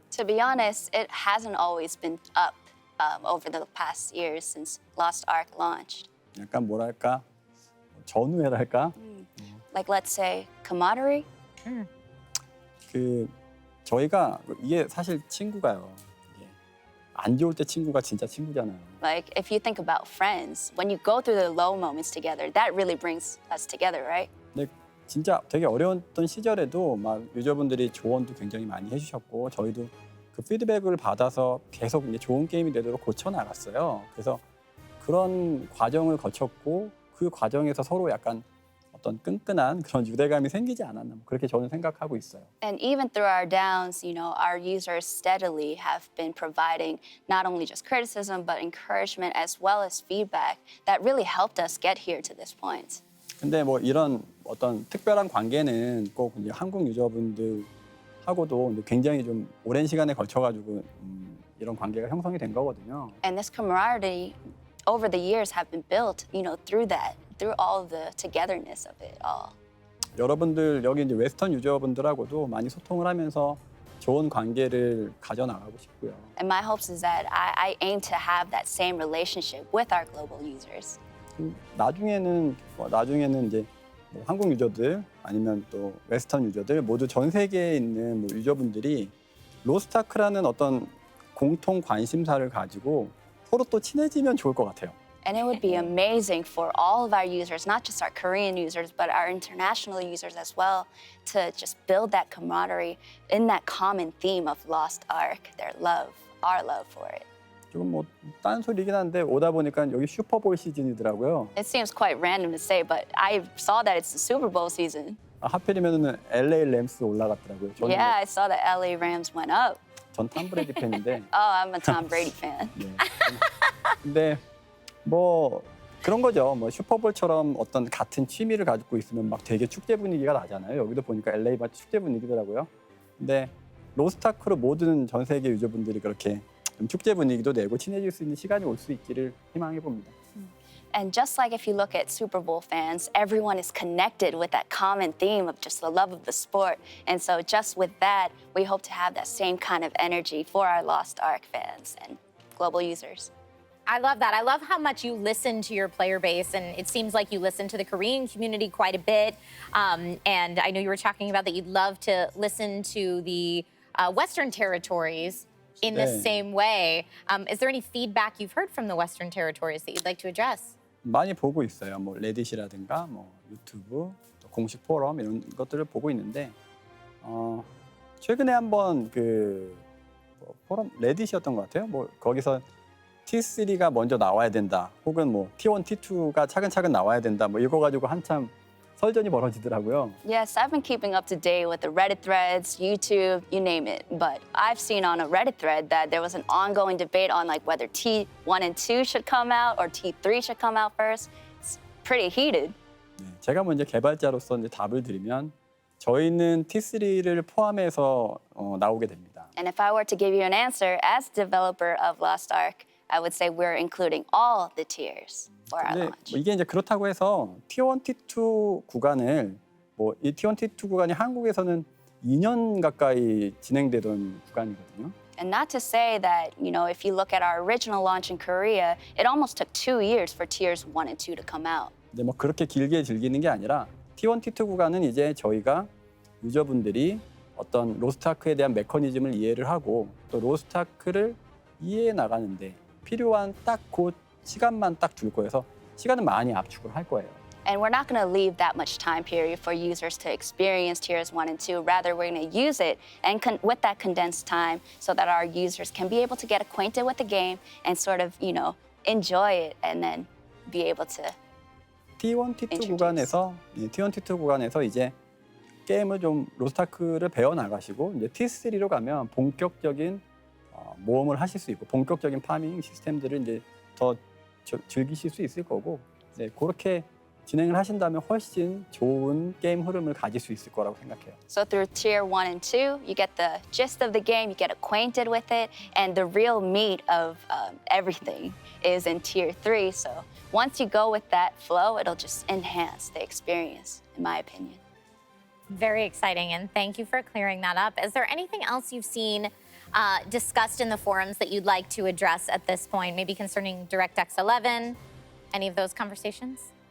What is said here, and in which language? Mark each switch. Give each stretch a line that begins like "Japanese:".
English: To be honest, it hasn't always been up over the past years since Lost Ark launched.
Korean: 약간 뭐랄까 전우회랄까?
English: Like let's say camaraderie.
Korean: 저희가 이게 사실 친구가요. 안 좋을 때 친구가 진짜 친구잖아요.
English: Like if you think about friends, when you go through the low moments together, that really brings us together, right?
Korean: 근데 진짜 되게 어려웠던 시절에도 막 유저분들이 조언도 굉장히 많이 해주셨고 저희도 그 피드백을 받아서 계속 이제 좋은 게임이 되도록 고쳐 나갔어요. 그래서 그런 과정을 거쳤고 그 과정에서 서로 약간 어떤 끈끈한 그런 유대감이 생기지 않았나 그렇게 저는 생각하고 있어요.
English: And even through our downs, you know, our users steadily have been providing not only just criticism but encouragement as well as feedback that really helped us get here to this point.
Korean: 근데 뭐 이런 어떤 특별한 관계는 꼭 이제 한국 유저분들하고도 굉장히 좀 오랜 시간에 걸쳐가지고 이런 관계가 형성이 된 거거든요.
English: And this camaraderie over the years have been built, you know, through that, through all the togetherness of it all.
Korean: 여러분들 여기 이제 웨스턴 유저분들하고도 많이 소통을 하면서 좋은 관계를 가져나가고 싶고요.
English: And my hopes is that I aim to have that same relationship with our global users.
Korean: 나중에는 이제 뭐 한국 유저들 아니면 또 웨스턴 유저들 모두 전 세계에 있는 뭐 유저분들이 로스트아크라는 어떤 공통 관심사를 가지고 서로 또 친해지면 좋을 것 같아요.
English: And it would be amazing for all of our users, not just our Korean users, but our international users as well, to just build that camaraderie in that common theme of Lost Ark, their love, our love for it.
Korean: 조금 뭐 딴소리긴 한데 오다 보니까 여기 슈퍼볼 시즌이더라고요.
English: It seems quite random to say, but I saw that it's the Super Bowl season.
Korean: 하필이면은 LA 램스 올라갔더라고요. 저는
English: Yeah, I saw that LA Rams went up.
Korean: 전 톰 브레이디 팬인데.
English: Oh, I'm a Tom Brady fan.
Korean: 네. 근데 뭐 그런 거죠. 뭐 슈퍼볼처럼 어떤 같은 취미를 가지고 있으면 막 되게 축제 분위기가 나잖아요. 여기도 보니까 LA 마치 축제 분위기더라고요. 근데 로스트아크로 모든 전 세계 유저분들이 그렇게 좀 축제 분위기도 내고 친해질 수 있는 시간이 올 수 있기를 희망해 봅니다.
English: And just like if you look at Super Bowl fans, everyone is connected with that common theme of just the love of the sport. And so just with that, we hope to have that same kind of energy for our Lost Ark fans and global users. I love that. I love how much you listen to your player base, and it seems like you listen to the Korean community quite a bit. And I know you were talking about that you'd love to listen to the Western territories in the same way. Is there any feedback you've heard from the Western territories that you'd like to address?
Korean: 많이 보고 있어요. 뭐 레딧이라든가 뭐 유튜브, 또 공식 포럼 이런 것들을 보고 있는데 최근에 한번 그 포럼 레딧이었던 것 같아요. 뭐 거기서 T3가 먼저 나와야 된다. 혹은 뭐 T1, T2가 차근차근 나와야 된다. 뭐 이거 가지고 한참 설전이 벌어지더라고요.
English: Yes, I've been keeping up to date with the Reddit threads, YouTube, you name it. But I've seen on a Reddit thread that there was an ongoing debate on like whether T1 and 2 should come out or T3 should come out first. It's pretty heated.
Korean: 네, 제가 먼저 개발자로서 이제 답을 드리면 저희는 T3를 포함해서 나오게 됩니다.
English: And if I were to give you an answer as developer of Lost Ark, I would say we're including all the tiers for our launch.
Korean: 이게 이제 그렇다고 해서 T1, T2 구간을 뭐 이 T1, T2 구간이 한국에서는 2년 가까이 진행되던 구간이거든요.
English: And not to say that, you know, if you look at our original launch in Korea, it almost took 2 years for tiers 1 and 2 to come out.
Korean: 근데 뭐 그렇게 길게 즐기는 게 아니라 T1, T2 구간은 이제 저희가 유저분들이 어떤 로스트아크에 대한 메커니즘을 이해를 하고 또 로스트아크를 이해해 나가는데 필요한 딱 그 시간만 딱 줄 거여서 시간은 많이 압축을 할 거예요.
English: And we're not going to leave that much time period for users to experience tiers 1 and 2. Rather, we're going to use it and with that condensed time so that our users can be able to get acquainted with the game and sort of, you know, enjoy it and then be able to
Korean: T1, T2 구간에서 T1, T2 구간에서 이제 게임을 좀 로스트아크를 배워 나가시고 이제 T3로 가면 본격적인 모험을 하실 수 있고 본격적인 파밍 시스템들을 이제 더 즐기실 수 있을 거고 네, 그렇게 진행을 하신다면 훨씬 좋은 게임 흐름을 가질 수 있을 거라고 생각해요.
English: So through tier 1 and 2, you get the gist of the game, you get acquainted with it, and the real meat of everything is in tier 3. So once you go with that flow, it'll just enhance the experience, in my opinion. Very exciting, and thank you for clearing that up. Is there anything else you've seen discussed in the forums that you'd like to address at this point, maybe concerning DirectX 11, any of those conversations?